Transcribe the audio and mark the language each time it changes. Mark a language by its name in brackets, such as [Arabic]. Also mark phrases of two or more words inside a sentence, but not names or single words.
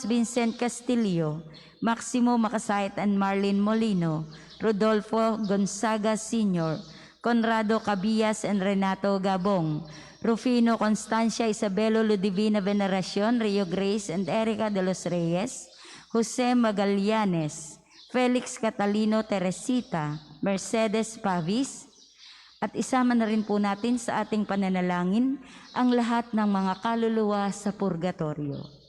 [English] Vincent Castillo, Maximo Makasait and Marlene Molino, Rodolfo Gonzaga Sr., Conrado Cabillas and Renato Gabong, Rufino Constancia Isabelo Ludivina Veneracion, Rio Grace and Erica de los Reyes, [Filipino] Jose Magallanes, Felix Catalino Teresita, Mercedes Pavis, at isama na rin po natin sa ating pananalangin ang lahat ng mga kaluluwa sa purgatorio.